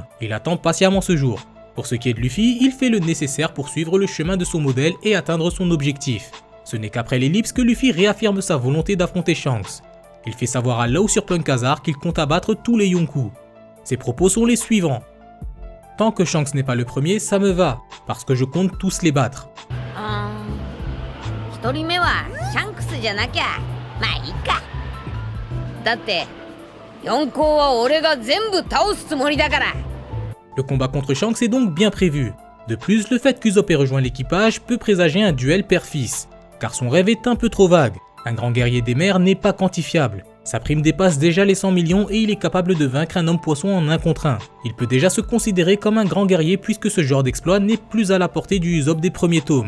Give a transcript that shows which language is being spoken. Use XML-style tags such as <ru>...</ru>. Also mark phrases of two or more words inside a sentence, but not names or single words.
<fr>Il attend patiemment ce jour. Pour ce qui est de Luffy, il fait le nécessaire pour suivre le chemin de son modèle et atteindre son objectif. Ce n'est qu'après l'ellipse que Luffy réaffirme sa volonté d'affronter Shanks. Il fait savoir à Law sur Punk Hazard qu'il compte abattre tous les Yonkou. Ses propos sont les suivants. Tant que Shanks n'est pas le premier, ça me va, parce que je compte tous les battre.</fr> <ja>1 人目はシャンクスじゃなきゃまあいいかだって四皇は俺が全部倒すつもりだから</ja> <fr>Le combat contre Shanks est donc bien prévu. De plus, le fait qu'Usopp ait rejoint l'équipage peut présager un duel père-fils, car son rêve est un peu trop vague. Un grand guerrier des mers n'est pas quantifiable. Sa prime dépasse déjà les 100 millions et il est capable de vaincre un homme poisson en 1 contre 1. Il peut déjà se considérer comme un grand guerrier puisque ce genre d'exploit n'est plus à la portée du Usopp des premiers tomes.</fr>